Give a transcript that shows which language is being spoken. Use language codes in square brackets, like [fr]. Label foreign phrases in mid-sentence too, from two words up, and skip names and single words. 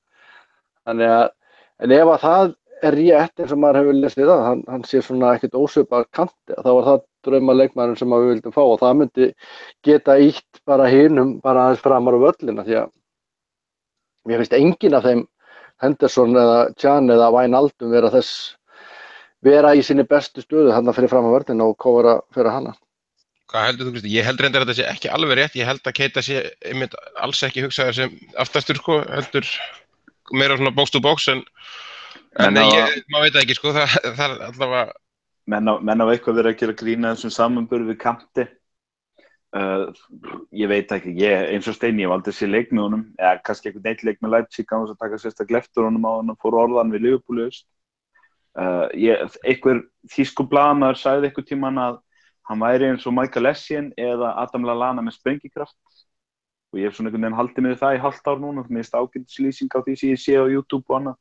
[is] Þannig að, en ef að það rétt eins og maður hefur lesið það, hann sé svona ekkert ósvipað kanti, þá var það drauma leikmaðurinn sem við vildum fá og það myndi geta ítt bara hinum bara aðeins framar á völlina því að mér finnst enginn af þeim Henderson eða Can eða Wijnaldum vera í sinni bestu stöðu þarna fyrir fram á völlina og kofara fyrir hana. Hvað heldur þú, Kristi? Ég held reyndar að þetta sé ekki alveg rétt, ég held að Keita sé einmitt alls ekki hugsaður sem aftastur sko, heldur meira svona [en] box to box [is] en maður veit það ekki sko, það er allavega menn á eitthvað verið að gera grína þessum samanburði við Kanti ég veit ekki, eins og Steini ég valdi sér leik með honum, eða kannski einhvern eitt leik með Leipzig án þess að taka sérstaklega eftir honum á hann og fór orðan við Liverpool einhver þýsku blaðamaður sagði einhvern tímann að hann væri eins og Michael Essien eða Adam Lallana með sprengikraft og ég hef svona einhvern veginn haldið með það í hálft ár núna, mér finnst ágætislýsing á því sem ég sé á YouTube og annað.